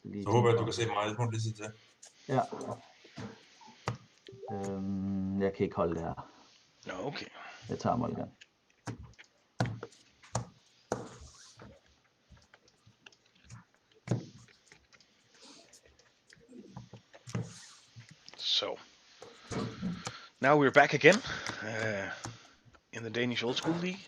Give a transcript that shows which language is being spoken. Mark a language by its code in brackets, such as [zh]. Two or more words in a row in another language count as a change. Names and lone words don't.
[da] Så håber jeg, du kan se mig små lige til. Ja. Jeg kan ikke holde det her. [en] No, okay. [da] Jeg tager Mulligan. [en] So, now we're back again in the Danish Old School League.